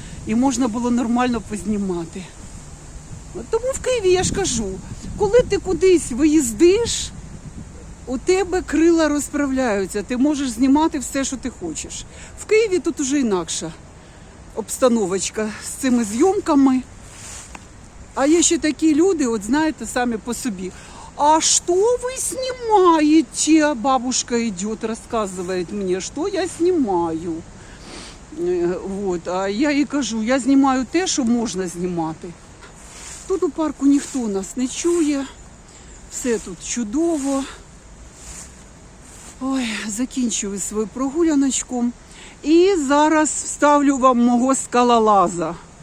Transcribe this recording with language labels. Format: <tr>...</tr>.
<uk>і можна було нормально познімати. От тому в Києві я ж кажу, коли ти кудись виїздиш, у тебе крила розправляються, ти можеш знімати все, що ти хочеш. В Києві тут уже інакша обстановочка з цими зйомками. А є ще такі люди, от знаєте, самі по собі.</uk> <ru>А что вы снимаете? Бабушка идет, рассказывает мне, что я снимаю. Вот.</ru> <uk>А я їй кажу, я знімаю те, що можна знімати. Тут у парку ніхто нас не чує, все тут чудово. Ой, закінчую свою прогуляночку. І зараз вставлю вам мого скалолаза.</uk>